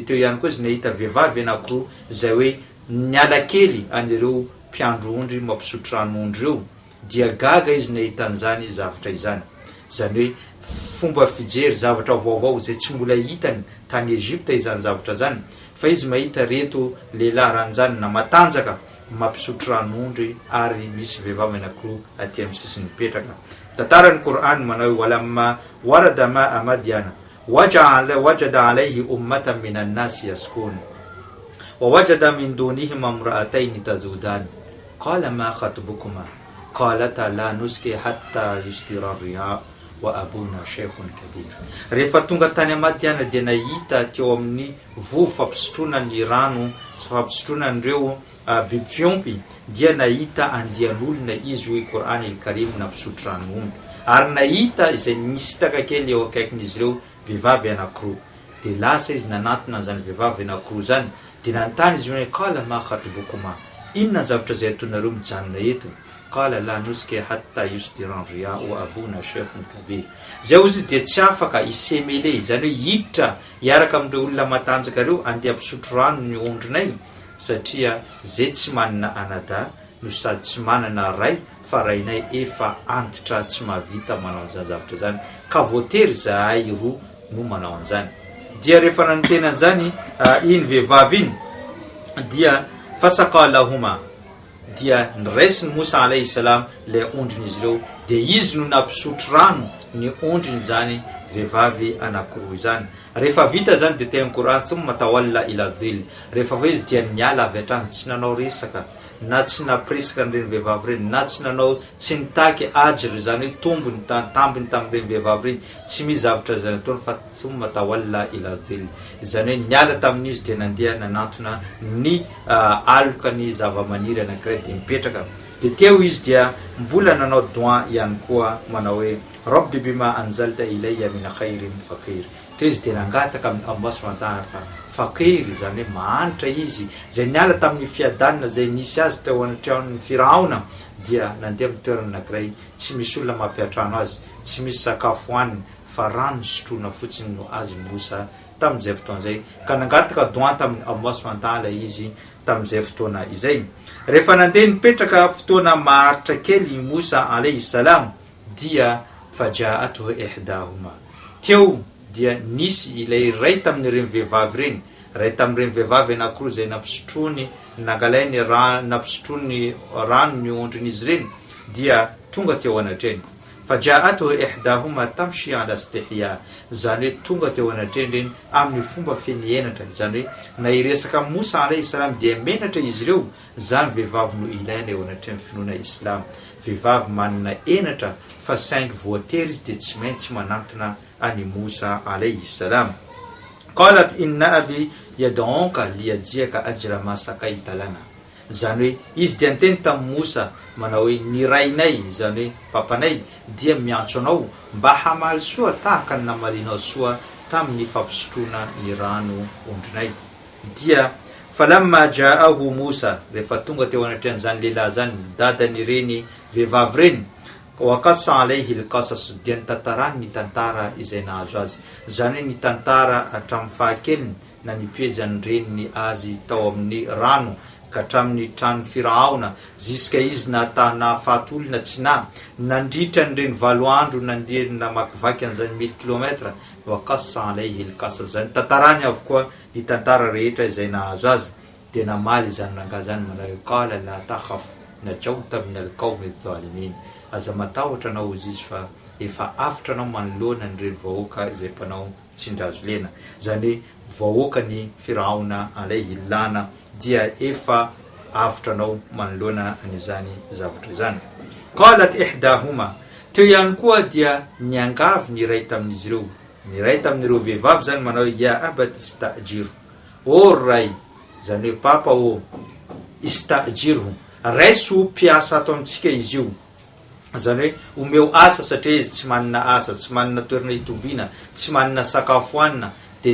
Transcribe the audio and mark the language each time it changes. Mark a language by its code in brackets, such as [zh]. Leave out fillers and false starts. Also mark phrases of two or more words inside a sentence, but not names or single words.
[mg] teo ihany koa izy nahita vehivavy anankiroa izay hoe niala kely anireo mpiandrondry mampisotro ranoondry ireo dia gaga izy nahita an'izany zavatra izany izany hoe fomba fijery zavatra vaovao izay tsy mbola hitany tany Egypta izany zavatra zany fa izy mahita reto lehilahy ranjany na matanjaka mampisotro ranoondry ary misy vehivavy anankiroa aty amin'ny sisiny mipetraka. [ar] Tantaran'ny Korana manao ولما ورد ماء مدين وجد عليه أمة من الناس يسقون ووجد من دونهم امرأتين تذودان قال ما خطبكما قالتا لا نسقي حتى يصدر الرعاء وأبونا شيخ كبير. [mg] Rehefa tonga tany Madiana dia nahita teo amin'ny vovo fampisotroana ny rano fampisotroana ireo biby fiompy dia nahita andian'olona izy hoe Korana al-Karim nampisotro ranoondry ary nahita izay nisitaka kely eo akaikin'izy ireo vehivavy anankiroa dia lasa izy nanatona an'izany vehivavy anankiroa zany dia nanontany izy hoe [ar] قال ما خطبكما [mg] inona zavatra izay ataonareo mijanona eto [ar] قال لا نسقي حتى يصدر الرعاء وأبونا شيخ كبير. [mg] Zay izy dia tsy afaka isemele izany hoe hiditra hiaraka amin'ireo olona matanjaka ireo andeha hampisotro rano ny ondrinay satria zay tsy manana anada no sady tsy manana ray fa rainay efa antitra tsy mahavita manao an'izany zavatra zany ka voatery zahay roa no manao an'izany. Dia rehefa nanotena an'izany iny vehivavy iny dia fasaqalahuma dia niraisiny Musa [ar] عليه السلام [mg] le ondrin'izy ireo dia izy no nampisotro rano ny ondriny zany vehivavy anankiroa izany. Rehefa vita zany dia teny Korana [ar] ثم تولى إلى الظل, [mg] rehefa avy izy dia niala avy hatrany tsy nanao resaka na tsy napresaka an'ireny vehivavy ireny na tsy nanao tsy nitaky ajry zany hoe tombony tambiny tamin'ireny vehivavy ireny tsy misy zavatra zany ataony fa [ar] ثم تولى إلى الظل [mg] izany hoe niala tamin'izy dia nandeha nanantona ny aloka ny zavamaniry anankiray dia mipetraka. Dia teo izy dia mbola nanao doa ihany koa manao hoe [ar] رب بما أنزلت إلي من خير فقير. [mg] Teo izy dia nangataka amin'ny Allah [ar] سبحانه وتعالى [mg] fa faqir izany hoe mahantra izy zay niala tamin'ny fiadanana zay nisy azy teo anatrano Firaona dia nandeha amin'ny toerana anankiray tsy misy olona mampiatrano azy tsy misy sakafo hoaniny fa rano sotroina fotsiny no azy Musa tamin'izay fotoana izay ka nangataka doa tamin'ny Allah [ar] سبحانه وتعالى [mg] izy tamin'izay fotoana izay. Rehefa nandeha nipetraka fotoana maharitra kely Musa [ar] عليه السلام [mg] dia [ar] فجاءته إحداهما [mg] teo dia nisy ilay ray tamin'ireny vehivavy reny ray tamin'ireny vehivavy anankiroa izay nampisotrony nangalainy nampisotrony rano ny ondrin'izy ireny dia tonga teo anatreny. [ar] فجاءته إحداهما تمشي على استحياء [mg] zany hoe tonga teo anatreny reny amin'ny fomba fenienatra zany hoe na iresaka Musa [ar] عليه السلام [mg] dia menatra izy ireo zany vehivavy no ilaina eo anatreny finoana Islam. Vehivavy manana enatra fa saingy voatery izy dia tsy maintsy manantona ani Musa [ar] عليه السلام. قالت إن أبي يدعوك ليجزيك أجر ما سقيت لنا [mg] zany hoe izy dia niteny tamin'ny Musa manao hoe ny rainay zany hoe papanay dia miantso anao mba hamaly soa tahaka ny namalinao soa tamin'ny fampisotroana ny rano ondrinay. Dia [ar] فلما جاءه [mg] Musa rehefa tonga teo anatran'izany lehilahy zany dadan'ireny vehivavy reny [ar] وقص عليه القصص [mg] dia nitantarany ny tantara izay nahazo azy zany hoe ny tantara hatramin'ny fahakeliny na nipiezany reny azy tao amin'ny rano ka hatramin'ny trano Firaona ziska izy na fahatolona tsy nandritra nireny 7 andro nandeha namakivaky an'izany 1000 kilometra [ar] وقص عليه القصص [mg] zany tantarany avokoa ny tantara rehetra izay nahazo azy dia namaly zany rangahy zany manao [ar] قال لا تخف نجوت من القوم الظالمين [mg] aza matahotra anao izy fa efa afitra anao manoloana nireny vahoaka izay mpanao tsindrazo lena zany hoe vahoaka ny Firaona alayhi lana dia efa afitra anao manoloana an'izany zavatra izany. [ar] قالت إحداهما [mg] teo ihany koa dia niangavy ny ray tamin'izy ireo ny ray tamin'ireo vehivavy zany manao [ar] يا أبت استأجر [mg] o ray zany hoe papa o istajirhu raiso mpiasa ato amintsika izy io zany hoe omeo asa satria izy tsy manana asa tsy manana toerana hitoviana tsy manana sakafo hanina de